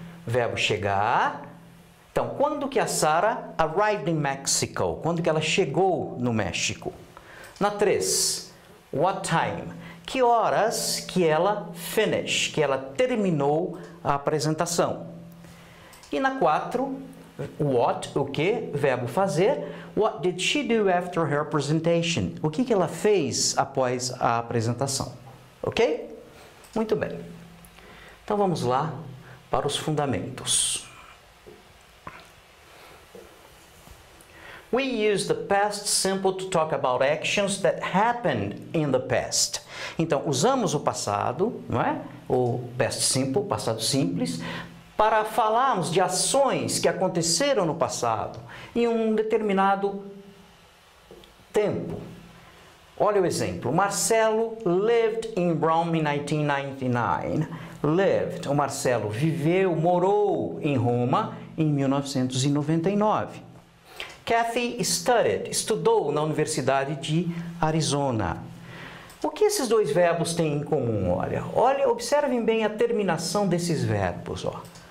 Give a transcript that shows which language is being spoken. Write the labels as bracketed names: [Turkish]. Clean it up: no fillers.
[Portuguese] Verbo chegar. Então, quando que a Sarah [English] arrived in Mexico? [Portuguese] Quando que ela chegou no México? Na 3. [English] What time? [Portuguese] Que horas que ela finished? Que ela terminou a apresentação. E na 4. What, o que? Verbo fazer. [English] What did she do after her presentation? [Portuguese] O que ela fez após a apresentação? Ok? Muito bem. Então vamos lá para os fundamentos. [English] We use the past simple to talk about actions that happened in the past. [Portuguese] Então, usamos o passado, não é? O past simple, passado simples, para falarmos de ações que aconteceram no passado, em um determinado tempo. Olha o exemplo. [English] Marcelo lived in Rome in 1999. Lived. [Portuguese] O Marcelo viveu, morou em Roma em 1999. [English] Kathy studied. [Portuguese] Estudou na Universidade de Arizona. O que esses dois verbos têm em comum? Olha, observem bem a terminação desses verbos. Ó.